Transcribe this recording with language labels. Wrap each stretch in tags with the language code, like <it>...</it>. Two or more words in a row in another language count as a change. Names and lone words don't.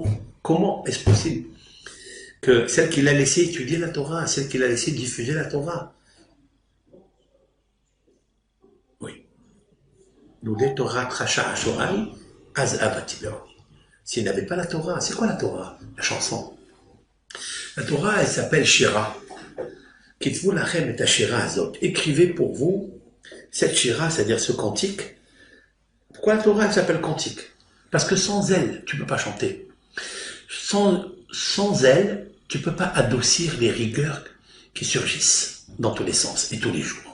<fr>Comment est-ce possible que celle qui l'a laissé étudier la Torah, celle qui l'a laissé diffuser la Torah? Oui. S'il n'avait pas la Torah, c'est quoi la Torah? La chanson. La Torah, elle s'appelle Shira.</fr> <he>כתבו לכם את השירה הזאת.</he> <fr>Écrivez pour vous cette Shira, c'est-à-dire ce cantique. Pourquoi la Torah, elle s'appelle cantique? Parce que sans elle, tu ne peux pas chanter. Sans elle, tu ne peux pas adoucir les rigueurs qui surgissent dans tous les sens et tous les jours.</fr>